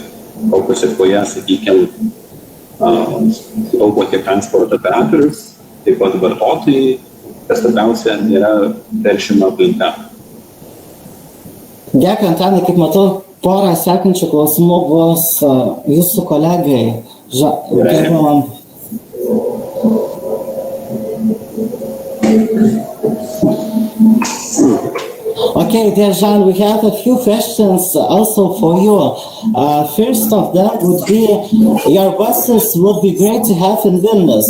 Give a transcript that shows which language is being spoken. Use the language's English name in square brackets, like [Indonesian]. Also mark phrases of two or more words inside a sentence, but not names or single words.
[Lithuanian] O pasiekoje, sakykime, sutaupo tiek transporto operatorius, taip pat vartotojai, kas svarbiausia yra teršimo aplinka. Dėkui, Antanai, kaip matau, porą sekančių klausimų bus jūsų kolegai. Gerbiamam. [English] Okay, dear Jean, we have a few questions also for you. First of them would be, your buses would be great to have in Vilnius.